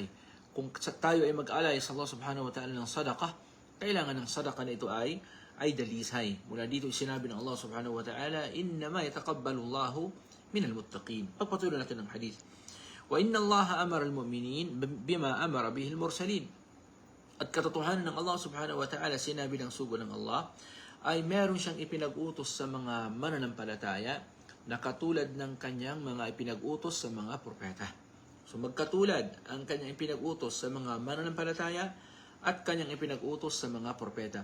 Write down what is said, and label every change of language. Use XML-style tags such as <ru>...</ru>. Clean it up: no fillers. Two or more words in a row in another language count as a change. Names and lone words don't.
<tl>Kung tayo ay mag-alay sa Allah</tl> <ar>سبحانه وتعالى</ar> <tl>ng sadaqah, kailangan ng sadaqah na ito ay dalisay. Mula dito sinabi ng Allah</tl> <ar>سبحانه وتعالى, إنما يتقبل الله من المتقين.</ar> <tl>Pagpatuloy natin ng hadith.</tl> <ar>وإن الله أمر المؤمنين بما أمر به المرسلين.</ar> <tl>At katotohanan ng Allah</tl> <ar>سبحانه وتعالى,</ar> <tl>sinabi ng sugo ng Allah, ay meron siyang ipinag-utos sa mga mananampalataya na katulad ng kanyang mga ipinag-utos sa mga propeta. So magkatulad ang kanyang ipinag-utos sa mga mananampalataya at kanyang ipinag-utos sa mga propeta.</tl>